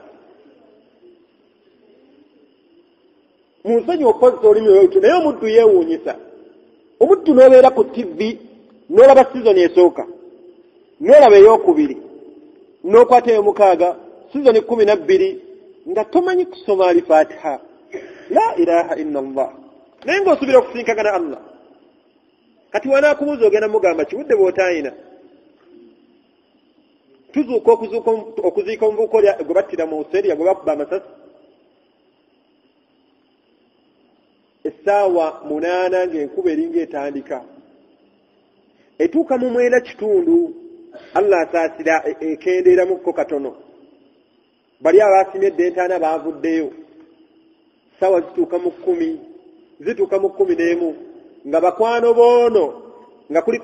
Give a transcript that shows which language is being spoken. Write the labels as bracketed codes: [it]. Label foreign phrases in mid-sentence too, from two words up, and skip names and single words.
[lg] munsonyi okozesa olulimi olw'olutyo naye omuddu yeewuunyisa omuddu n'obeera ku TV n'olaba sizoni esooka n'olaba ey'okubiri n'okwata ey'omukaaga sizoni 12 nga tomanyi kusoma Al-Fatiha [ar] لا إله إلا الله [lg] naye ng'osuubira okusinkagana Allah kati wanaakubuuza ogenda mugamba kiwudde bw'otaayina tuzuuka okuziika omuvubuka gwe battira mu Australia gwe bakuba amasasi essaawa 8 ng'enkuba eringa etandika etuuka mu 9:00 Allah asaasira ekendeeramukko katono bali abaasimyedde entaana baavuddeyo ssaawa zituuka mu 11 nga bakwano boono nga kuliko